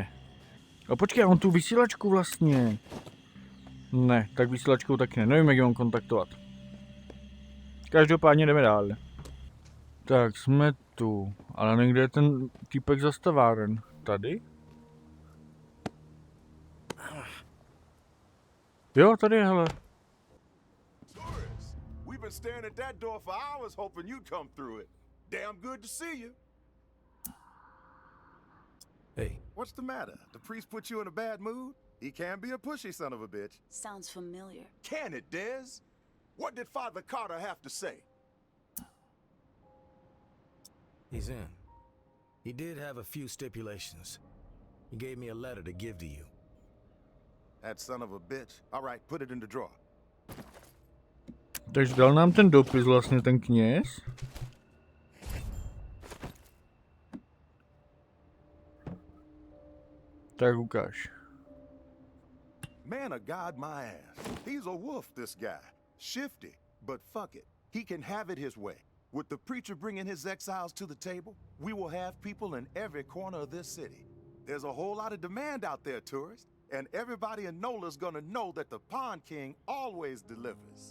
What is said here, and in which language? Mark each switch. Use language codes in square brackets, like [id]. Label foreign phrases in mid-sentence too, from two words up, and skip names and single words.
[cs] Počkej, on tu vysílačku vlastně. Ne, tak vysílačkou taky ne, nevím, jak ji mám kontaktovat. Každopádně jdeme dál. Tak, jsme tu, ale někde je ten týpek za staváren. Tady? Jo, tady je, hele. [en] We've been staring at that door for hours hoping you'd come through it. Damn good to see you. Hey. What's the matter? The priest put you in a bad mood? He can be a pushy son of a bitch. Sounds familiar. Can it, Dez? What did Father Carter have to say? He's in. He did have a few stipulations. He gave me a letter to give to you. That son of a bitch. All right, put it in the drawer. [cs] Takže dal nám ten dopis vlastně ten kněz. Tak ukáž. [en] Man of God, my ass. He's a wolf, this guy. Shifty, but fuck it. He can have it his way. With the preacher bringing his exiles to the table, we will have people in every corner of this city. There's a whole lot of demand out there, tourists, and everybody in Nola's gonna know that the Pond King always delivers.